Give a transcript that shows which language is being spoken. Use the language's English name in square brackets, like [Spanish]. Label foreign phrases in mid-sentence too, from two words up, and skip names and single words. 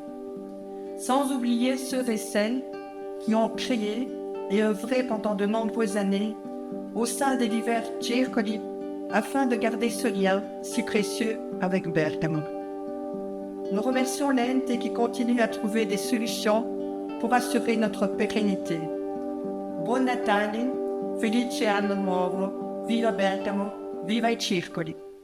[French] Sans oublier ceux et celles qui ont créé et œuvré pendant de nombreuses années au sein des divers circoli afin de garder ce lien si précieux avec Bergamo. Nous remercions l'ente qui continue à trouver des solutions pour assurer notre pérennité. [Italian] Buon Natale, felice anno nuovo, viva Bergamo, viva i circoli!